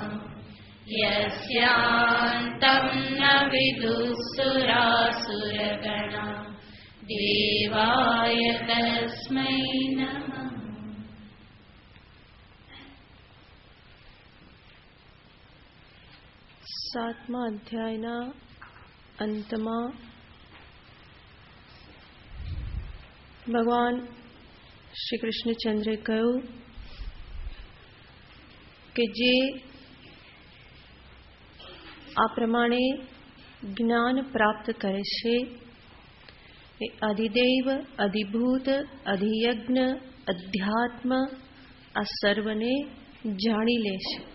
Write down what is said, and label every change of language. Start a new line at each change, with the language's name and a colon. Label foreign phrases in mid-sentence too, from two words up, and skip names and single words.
Sanskrit: यस्यान्तं न विदुःसुरासुरगणा देवाय तस्मै नमः।
Gujarati: સાતમા અધ્યાયના अंतમાં ભગવાન શ્રી કૃષ્ણચંદ્રે કહ્યું કે જે આ પ્રમાણે જ્ઞાન પ્રાપ્ત કરે છે એ અધિદેવ, અધિભૂત, અધિયજ્ઞ, અધ્યાત્મ આ સર્વને જાણી લે છે.